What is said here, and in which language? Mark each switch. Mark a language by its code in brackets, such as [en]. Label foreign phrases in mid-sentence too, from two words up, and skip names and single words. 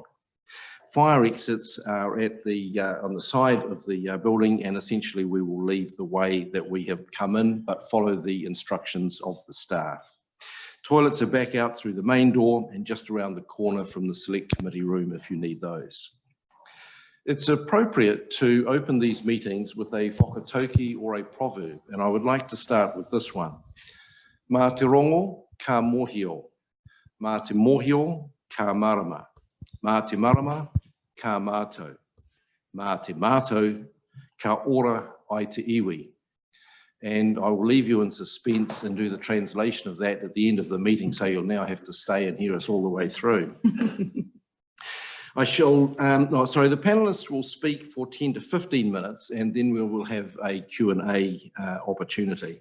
[en] Fire exits are at on the side of the building, and essentially we will leave the way that we have come in, but follow the instructions of the staff. Toilets are back out through the main door and just around the corner from the select committee room if you need those. It's appropriate to open these meetings with a whakatauki or a proverb, and I would like to start with this one. [mi] Mā te rongo ka mohio, mā te mohio ka marama, mā te marama ka mātou, mā te mātou ka ora ai te iwi. [en] And I will leave you in suspense and do the translation of that at the end of the meeting, so you'll now have to stay and hear us all the way through. I shall, the panelists will speak for 10 to 15 minutes, and then we will have a Q&A opportunity.